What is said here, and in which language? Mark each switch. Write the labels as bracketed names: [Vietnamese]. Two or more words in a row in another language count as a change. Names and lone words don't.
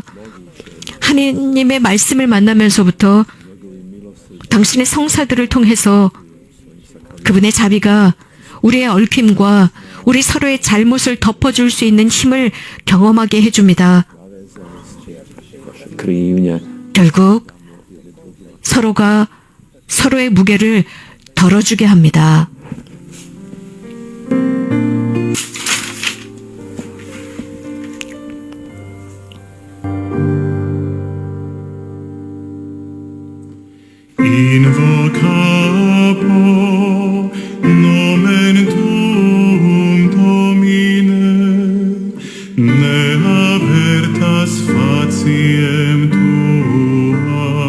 [Korean] 하느님의 말씀을 만나면서부터 당신의 성사들을 통해서 그분의 자비가 우리의 얽힘과 우리 서로의 잘못을 덮어줄 수 있는 힘을 경험하게 해줍니다. 결국 서로가 서로의 무게를 덜어주게 합니다. [Latin] Invocabo nomen tuum Domine, ne avertas faciem tua.